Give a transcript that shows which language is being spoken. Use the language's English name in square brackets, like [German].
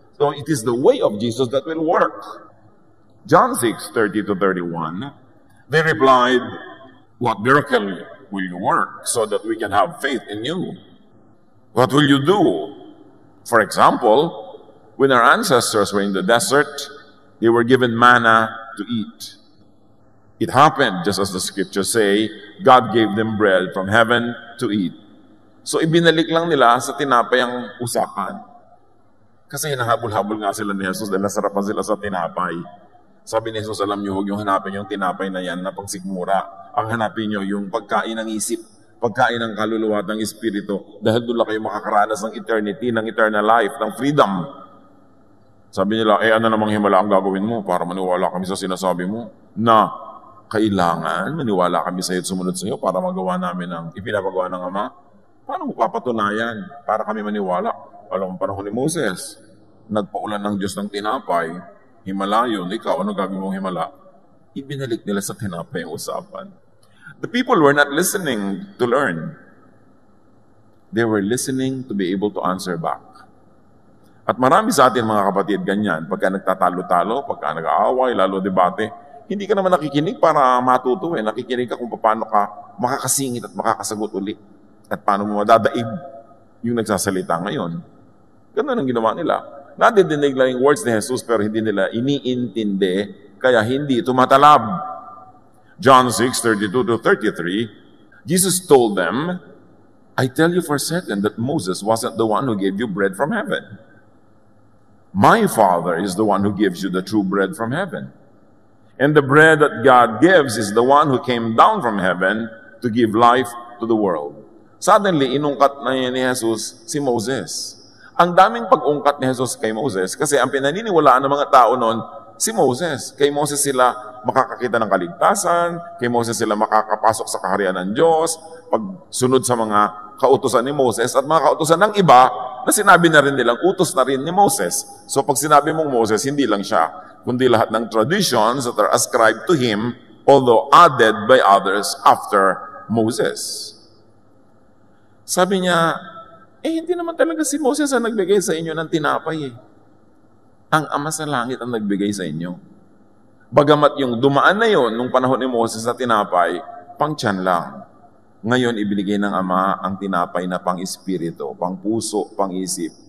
[English] So it is the way of Jesus that will work. John 6:30-31, they replied, "What miracle will you work so that we can have faith in you? What will you do? For example, when our ancestors were in the desert, they were given manna to eat. It happened, just as the scriptures say, God gave them bread from heaven to eat." [Filipino] So ibinalik lang nila sa tinapay ang usapan. Kasi hinahabol-habol nga sila ni Jesus dahil nasarapan sila sa tinapay. Sabi ni Jesus, alam niyo, huwag yung hanapin yung tinapay na yan na pagsikmura. Ang hanapin niyo yung pagkain ng isip, pagkain ng kaluluwa at ng espiritu. Dahil doon lang kayo makakaranas ng eternity, ng eternal life, ng freedom. Sabi nila, ano namang himala ang gagawin mo para maniwala kami sa sinasabi mo? Na kailangan maniwala kami sa iyo at sumunod sa iyo para magawa namin ang ipinapagawa ng Ama. Paano mo papatunayan para kami maniwala? Alam mo, panahon ni Moses, nagpaulan ng Diyos ng tinapay, himala yun, ikaw, ano gagawin mong himala? Ibinalik nila sa tinapay ang usapan. [English] The people were not listening to learn. They were listening to be able to answer back. [Filipino] At marami sa atin mga kapatid ganyan, pagka nagtatalo-talo, pagka nag-aaway, lalo debate, hindi ka naman nakikinig para matuto eh. Nakikinig ka kung paano ka makakasingit at makakasagot ulit. At paano mo madadaig yung nagsasalita ngayon. Ganun ang ginawa nila. Nadidinig lang yung words ni Jesus pero hindi nila iniintindi kaya hindi tumatalab. [English] John 6:32-33, Jesus told them, "I tell you for certain that Moses wasn't the one who gave you bread from heaven. My Father is the one who gives you the true bread from heaven. And the bread that God gives is the one who came down from heaven to give life to the world." [Filipino] Suddenly, inungkat na ni Jesus si Moses. Ang daming pag-ungkat ni Jesus kay Moses kasi ang pinaniniwalaan ng mga tao noon, si Moses. Kay Moses sila makakakita ng kaligtasan, kay Moses sila makakapasok sa kaharian ng Diyos, pagsunod sa mga kautusan ni Moses at mga kautusan ng iba na sinabi na rin nilang utos na rin ni Moses. [English] So [Filipino] pag sinabi mong Moses, hindi lang siya, kundi lahat ng [English] traditions that are ascribed to him, although added by others after Moses. [Filipino] Sabi niya, hindi naman talaga si Moses ang nagbigay sa inyo ng tinapay eh. Ang Ama sa langit ang nagbigay sa inyo. Bagamat yung dumaan na yon nung panahon ni Moses sa tinapay, pang-tiyan lang. Ngayon, ibinigay ng Ama ang tinapay na pang-espiritu, pang-puso, pang-isip.